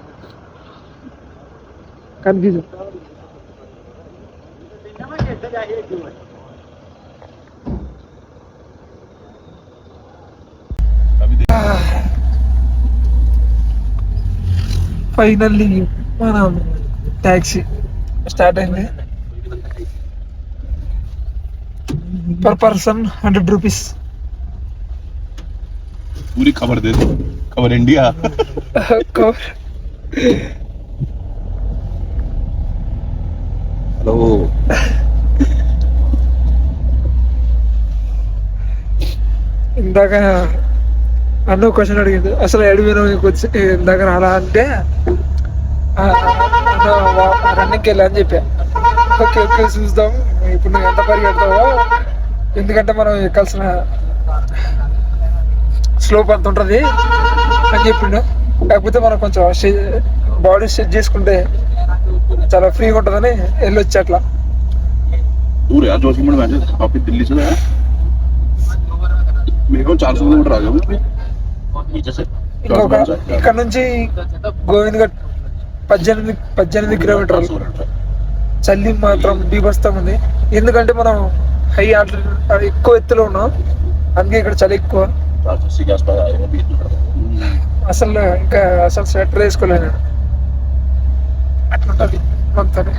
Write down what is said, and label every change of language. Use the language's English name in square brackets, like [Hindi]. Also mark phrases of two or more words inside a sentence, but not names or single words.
[Telugu] కన్ఫ్యూజన్. ఫైనల్లీ మన ట్యాక్సీ స్టార్ట్ అయింది. [English] per person 100 rupees. [Hindi] पूरी खबर दे दो, खबर इंडिया. हेलो. [Telugu] ఇందాక అన్న క్వశ్చన్ అడిగింది, అసలు ఎడిపోయినా వచ్చి ఇందాక రాలా అంటే రన్నింగ్కి వెళ్ళా అని చెప్పా. [English] okay okay [Telugu] చూద్దాం, ఇప్పుడు నువ్వు ఎంత పరిగెడతావో, ఎందుకంటే మనం ఎక్కాల్సిన స్లోప్ అంత ఉంటుంది అని చెప్పిండు. కాకపోతే మనం కొంచెం బాడీ సెట్ చేసుకుంటే చాలా ఫ్రీగా ఉంటుందని వెళ్ళొచ్చు అట్లా. [Hindi] दूर यार, 200 किलोमीटर वैसे काफी दिल्ली से है. मेरे को 400 किलोमीटर आ गया. [Telugu] ఇంకొక ఇక్కడ నుంచి గోవింద్ ఘాట్ 18 కిలోమీటర్లు. చల్లి మాత్రం బీభత్సం ఉంది, ఎందుకంటే మనం [English] high altitude [Telugu] ఎక్కువ ఎత్తులో ఉన్నాం, అందుకే ఇక్కడ చలి ఎక్కువ. అసలు ఇంకా అసలు స్వెటర్ వేసుకోలేను, అట్లుంటుంది మనతో.